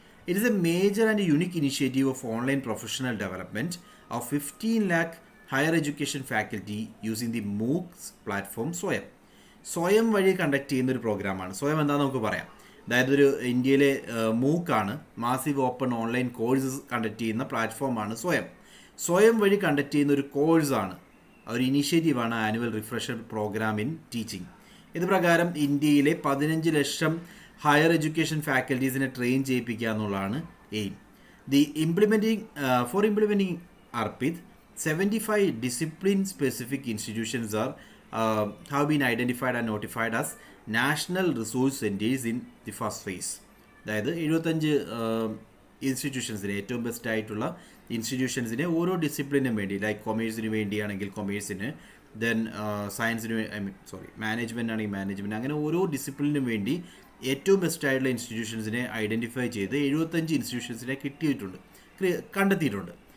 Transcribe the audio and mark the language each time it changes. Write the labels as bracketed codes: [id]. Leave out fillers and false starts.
[en] It is a major and unique initiative of online professional development of 15 lakh higher education faculty using the MOOCs platform [ml] സ്വയം വഴി conduct ചെയ്യുന്ന ഒരു പ്രോഗ്രാമാണ്. സ്വയം എന്താണെന്ന് നമുക്ക് പറയാം. അതായത് ഒരു ഇന്ത്യയിലെ മൂക്കാണ്, massive open online courses conduct ചെയ്യുന്ന പ്ലാറ്റ്ഫോമാണ് സ്വയം വഴി കണ്ടക്ട് ചെയ്യുന്ന ഒരു കോഴ്സാണ്, ഒരു ഇനീഷ്യേറ്റീവാണ് annual refresher programme in teaching. ഇത് പ്രകാരം ഇന്ത്യയിലെ 15 ലക്ഷം ഹയർ എഡ്യൂക്കേഷൻ ഫാക്കൽറ്റീസിനെ ട്രെയിൻ ചെയ്യിപ്പിക്കുക എന്നുള്ളതാണ് aim. [en] For implementing ARPID, 75 discipline-specific institutions have been identified and notified as National Resource Centers in the first phase. [ml] അതായത് 75 ഇൻസ്റ്റിറ്റ്യൂഷൻസിനെ, ഏറ്റവും ബെസ്റ്റ് ആയിട്ടുള്ള ഇൻസ്റ്റിറ്റ്യൂഷൻസിനെ ഓരോ ഡിസിപ്ലിനും വേണ്ടി, ലൈക്ക് കൊമേഴ്സിന് വേണ്ടിയാണെങ്കിൽ കൊമേഴ്സിന്, ദെൻ സയൻസിന് മാനേജ്മെൻ്റ് ആണെങ്കിൽ മാനേജ്മെൻറ്റ്, അങ്ങനെ ഓരോ ഡിസിപ്ലിനും വേണ്ടി ഏറ്റവും ബെസ്റ്റ് ആയിട്ടുള്ള ഇൻസ്റ്റിറ്റ്യൂഷൻസിനെ ഐഡൻറ്റിഫൈ ചെയ്ത് 75 ഇൻസ്റ്റിറ്റ്യൂഷൻസിനെ കണ്ടെത്തിയിട്ടുണ്ട്.